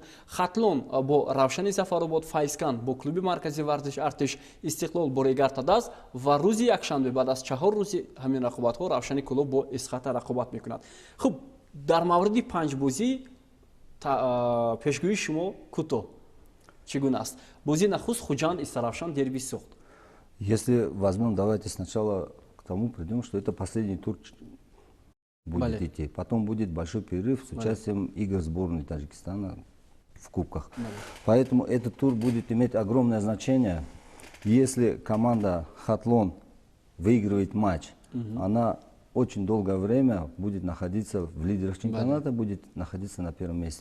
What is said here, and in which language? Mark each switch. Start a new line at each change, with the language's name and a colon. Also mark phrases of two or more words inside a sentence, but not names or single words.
Tajik: Хатлон бо Равшани Зафаробод, Файзган бо клуби марказии варзиш Артиш, Истиқлол бо Регар Тадас ва рӯзи якшанбе баъд аз 4 рӯзи ҳамин рақобатҳо Равшани клуб бо Эсхата рақобат мекунад. Хуб, дар мавриди 5 бозӣ пешгӯии шумо кӯтоҳ чӣ гуна аст? Бозии нахуст Хуҷанд Иса Равшан дерби суғд.
Russian: Если возьмем, давайте сначала к тому придем, что это последний тур будет идти. Потом будет большой перерыв с участием игр сборной Таджикистана в кубках. Поэтому этот тур будет иметь огромное значение Если команда Хатлон выигрывает матч, она очень долгое время будет находиться в лидерах чемпионата, будет находиться на первом месте.